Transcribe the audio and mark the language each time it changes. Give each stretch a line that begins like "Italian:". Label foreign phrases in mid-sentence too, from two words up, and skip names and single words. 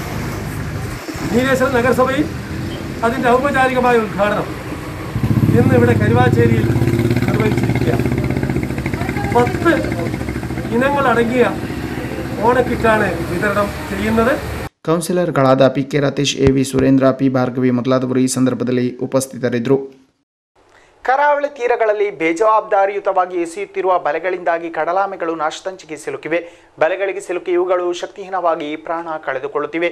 Malayalam: നീലേശ്വരം നഗരസഭയിൽ അതിൻ്റെ ഔപചാരികമായ ഉദ്ഘാടനം ഇന്ന് ഇവിടെ കരുവാച്ചേരിയിൽ നിർവഹിച്ചിരിക്കുകയാണ്. 10 ഇനങ്ങളടങ്ങിയ ഓണക്കിറ്റാണ് വിതരണം ചെയ്യുന്നത്.
Kannada: ಕೌನ್ಸಿಲರ್ಗಳಾದ PK ರತೀಶ್, AV ಸುರೇಂದ್ರ, P ಭಾರ್ಗವಿ ಮೊದಲಾದವರು ಈ ಸಂದರ್ಭದಲ್ಲಿ ಉಪಸ್ಥಿತರಿದ್ದರು. ಕರಾವಳಿ ತೀರಗಳಲ್ಲಿ ಬೇಜವಾಬ್ದಾರಿಯುತವಾಗಿ ಎಸೆಯುತ್ತಿರುವ ಬಲೆಗಳಿಂದಾಗಿ ಕಡಲಾಮೆಗಳು ನಾಶದಂಚಿಗೆ ಸಿಲುಕಿವೆ. ಬಲೆಗಳಿಗೆ ಸಿಲುಕಿ ಇವುಗಳು ಶಕ್ತಿಹೀನವಾಗಿ ಪ್ರಾಣ ಕಳೆದುಕೊಳ್ಳುತ್ತಿವೆ.